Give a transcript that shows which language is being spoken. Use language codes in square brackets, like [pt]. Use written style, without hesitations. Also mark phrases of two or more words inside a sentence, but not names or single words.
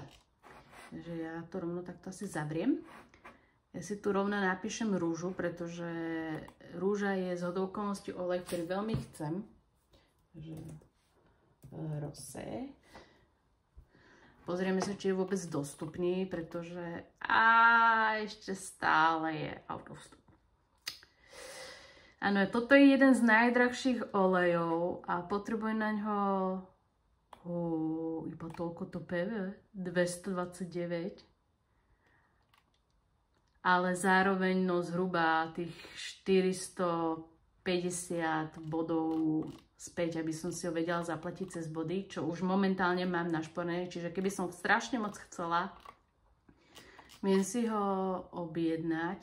[sk] Takže ja to rovno takto asi zavriem. Ja si tu rovno napíšem rúžu, pretože rúža je z okolností olej, ktorý veľmi chcem. Takže rosé. Pozrieme sa, či je vôbec dostupný, pretože ešte stále je [en] out of stock. [sk] Áno, toto je jeden z najdrahších olejov a potrebujem na ňo iba toľko to PV, 229. Ale zároveň no zhruba tých 450 bodov späť, aby som si ho vedela zaplatiť cez body, čo už momentálne mám našporené, čiže keby som strašne moc chcela, viem si ho objednať.